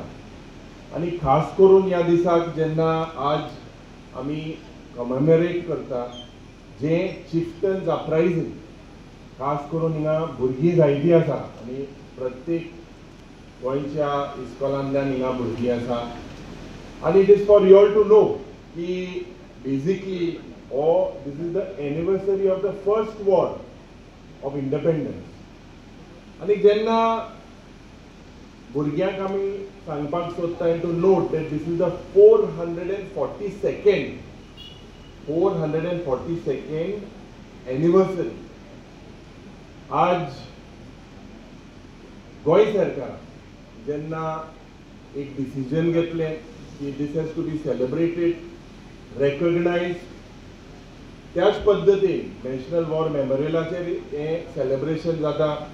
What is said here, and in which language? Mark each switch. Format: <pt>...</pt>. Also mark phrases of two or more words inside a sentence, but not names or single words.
<kok>आनी खास करून ह्या दिसाक जेन्ना आज आमी कमेमोरेट करता जे</kok> <en>chieftains uprising,</en> <kok>खास करून हिंगा भुरगीं जायतीं आसा आनी प्रत्येक गोंयच्या इस्कॉलांतल्यान हिंगा भुरगीं आसा.</kok> <en>आनी it is for you all to know की बेसिकली this is the anniversary of the first war of independence.</en> <kok>आनी जेन्ना भुरग्यांक आमी सांगपाक सोदता</kok> <en>to note that this is the 442nd anniversary.</en> <kok>आज गोंय सरकार जेन्ना एक डिसिजन घेतलें की</kok> <en>this has to be celebrated, recognise,</en> <kok>त्याच पद्दतीन नॅशनल वॉर मेमोरियलाचेर हे सेलिब्रेशन जाता.</kok>